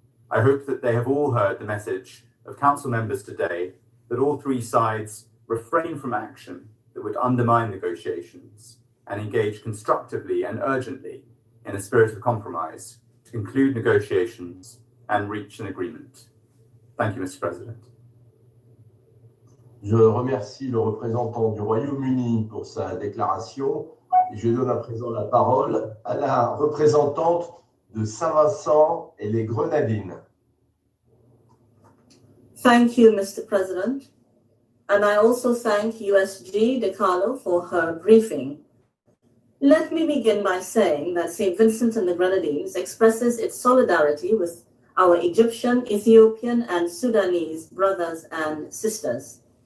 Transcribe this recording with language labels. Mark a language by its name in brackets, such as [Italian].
[English] I hope that they have all heard the message of Council members today that all three sides refrain from action that would undermine negotiations and engage constructively and urgently in a spirit of compromise to conclude negotiations and reach an agreement. Thank you, Mr. President. [French] Je remercie le représentant du Royaume-Uni pour sa déclaration et je donne à présent la parole à la représentante de Saint-Vincent et les Grenadines. [English] Thank you, Mr. President. And I also thank USG DeCarlo for her briefing. Let me begin by saying that St. Vincent and the Grenadines expresses its solidarity with our Egyptian, Ethiopian, and Sudanese brothers and sisters.